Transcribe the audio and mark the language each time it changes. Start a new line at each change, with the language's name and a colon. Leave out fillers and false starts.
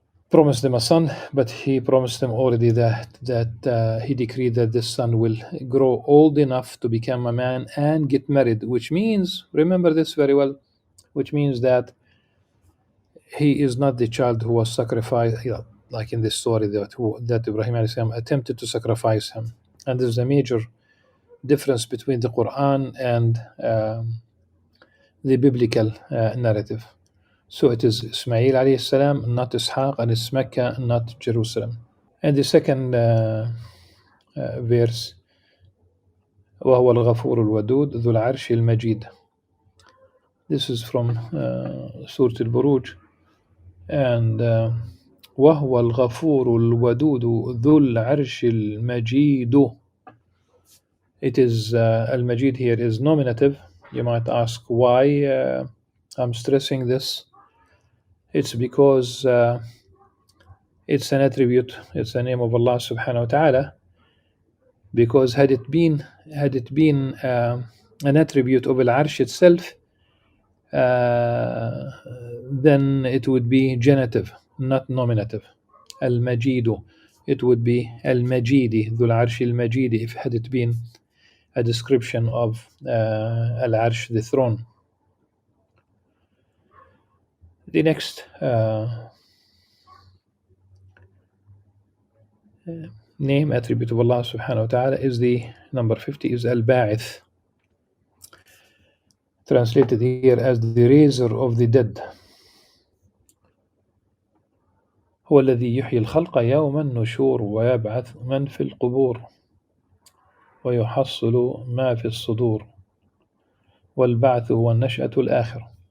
English: promised them a son, but he promised them already that he decreed that this son will grow old enough to become a man and get married, which means, remember this very well, which means that he is not the child who was sacrificed, like in this story that Ibrahim alayhi salam attempted to sacrifice him. And there's a major difference between the Quran and the biblical narrative. So it is Ismail alayhi salam, not Ishaq, and it's Mecca, not Jerusalem. And the second verse,
Arabic: وهو الغفور الودود ذو العرش المجيد.
English: This is from Surah Al-Buruj. And
Arabic: وهو الغفور الودود ذو العرش المجيد.
English: It is Al-Majid here is nominative. You might ask why I'm stressing this. It's because it's an attribute, it's a name of Allah subhanahu wa ta'ala. Because had it been an attribute of Al-Arsh itself, then it would be genitive, not nominative. Al-Majidu, it would be Al-Majidi, Dhul Arsh Al-Majidi, if had it been a description of Al-Arsh, the throne. The next name, attribute of Allah subhanahu wa ta'ala is the number 50 is Al-Ba'ith, translated here as the raiser of the dead.
Arabic: هو الذي يحيي الخلق يوم النشور ويبعث من في القبور. ويحصل ما في الصدور والبعث والنشأة الآخرة.